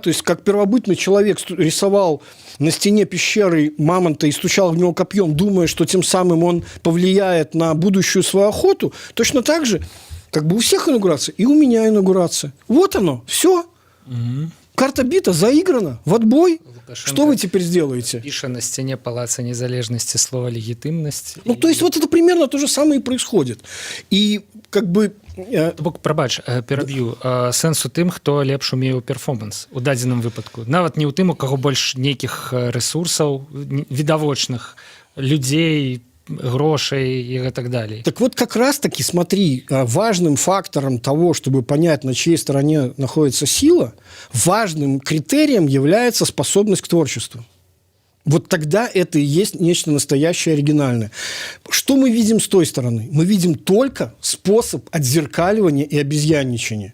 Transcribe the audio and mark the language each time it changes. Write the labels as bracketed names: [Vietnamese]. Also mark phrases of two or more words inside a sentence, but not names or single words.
[Russian] То есть как первобытный человек рисовал на стене пещеры мамонта и стучал в него копьем, думая, что тем самым он повлияет на будущую свою охоту, точно так же, как бы у всех инаугурация, и у меня инаугурация. Вот оно, все. Карта бита, заиграна, в отбой. Лукашенко, что вы теперь сделаете? Пиша на стене Палаца Незалежности слово «легитимность». Ну, то есть вот это примерно то же самое и происходит. И как бы... [Belarusian] Бок, прабач, пераб'ю. Сэнс у тым, хто лепш умее ў перформанс у дадзеным выпадку. Нават не ў тым, у каго больш нейкіх рэсурсаў, відавочных, людзей, грошей [Russian] и так далее. Так вот как раз-таки, смотри, важным фактором того, чтобы понять, на чьей стороне находится сила, важным критерием является способность к творчеству. Вот тогда это и есть нечто настоящее, оригинальное. Что мы видим с той стороны? Мы видим только способ отзеркаливания и обезьянничания.